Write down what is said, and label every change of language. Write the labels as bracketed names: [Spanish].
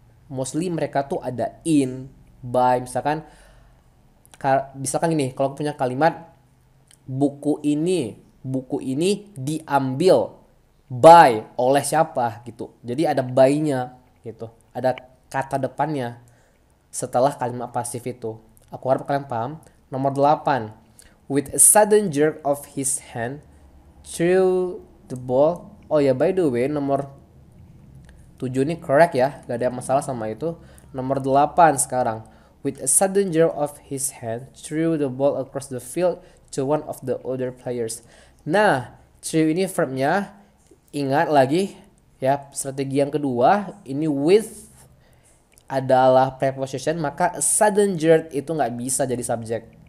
[Indonesian] Mostly mereka tuh ada in, by, misalkan gini, kalau punya kalimat buku ini diambil by oleh siapa gitu. Jadi ada by-nya gitu. Ada kata depannya setelah kalimat pasif itu. Aku harap kalian paham. Nomor 8. [English] With a sudden jerk of his hand threw the ball. [Indonesian] Oh ya, [English] by the way, [Indonesian] nomor 7 ini correct ya, gak ada masalah sama itu. Nomor 8 sekarang. [English] With a sudden jerk of his hand threw the ball across the field to one of the other players. [Indonesian] Nah, threw ini verbnya, ingat lagi ya, strategi yang kedua ini with adalah preposition, maka [English] a sudden jerk [Indonesian] itu nggak bisa jadi subjek.